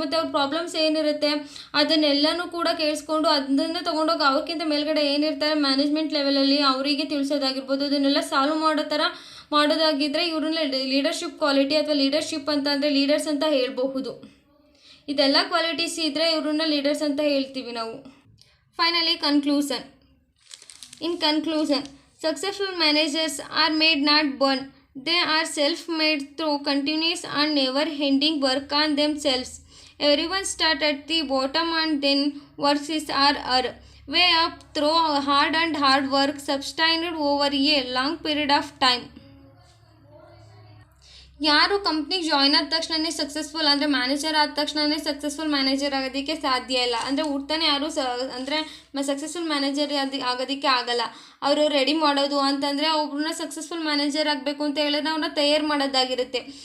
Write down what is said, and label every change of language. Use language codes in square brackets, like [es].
[kn] ಮತ್ತು ಅವ್ರ ಪ್ರಾಬ್ಲಮ್ಸ್ ಏನಿರುತ್ತೆ ಅದನ್ನೆಲ್ಲನೂ ಕೂಡ ಕೇಳಿಸ್ಕೊಂಡು ಅದನ್ನು ತೊಗೊಂಡೋಗಿ ಅವ್ರಿಗಿಂತ ಮೇಲ್ಗಡೆ ಏನಿರ್ತಾರೆ ಮ್ಯಾನೇಜ್ಮೆಂಟ್ ಲೆವೆಲಲ್ಲಿ ಅವರಿಗೆ ತಿಳಿಸೋದಾಗಿರ್ಬೋದು, ಅದನ್ನೆಲ್ಲ ಸಾಲ್ವ್ ಮಾಡೋದಾಗಿದ್ದರೆ ಇವ್ರನ್ನ ಲೀಡರ್ಶಿಪ್ ಕ್ವಾಲಿಟಿ ಅಥವಾ ಲೀಡರ್ಶಿಪ್ ಅಂತ ಅಂದರೆ ಲೀಡರ್ಸ್ ಅಂತ ಹೇಳಬಹುದು. ಇದೆಲ್ಲ ಕ್ವಾಲಿಟೀಸ್ ಇದ್ದರೆ ಇವ್ರನ್ನ ಲೀಡರ್ಸ್ ಅಂತ ಹೇಳ್ತೀವಿ ನಾವು. Finally conclusion. [en] In conclusion, successful managers are made not born. They are self-made through continuous and never-ending work on themselves. Everyone starts at the bottom and then works his or her way up through hard work sustained over a long period of time. [kn] ಯಾರು ಕಂಪ್ನಿಗೆ join ಆದ ತಕ್ಷಣವೇ successful ಅಂದರೆ manager ಆದ ತಕ್ಷಣವೇ successful manager ಆಗೋದಕ್ಕೆ ಸಾಧ್ಯ ಇಲ್ಲ. ಅಂದರೆ ಹುಡ್ತಾನೆ ಯಾರು ಅಂದರೆ ಸಕ್ಸಸ್ಫುಲ್ ಮ್ಯಾನೇಜರ್ ಆಗೋದಕ್ಕೆ ಆಗಲ್ಲ. ಅವರು ರೆಡಿ ಮಾಡೋದು ಅಂತಂದರೆ ಒಬ್ಬರನ್ನ ಸಕ್ಸಸ್ಫುಲ್ ಮ್ಯಾನೇಜರ್ ಆಗಬೇಕು ಅಂತ ಹೇಳಿದ್ರೆ ಅವ್ರನ್ನ ತಯಾರು ಮಾಡೋದಾಗಿರುತ್ತೆ.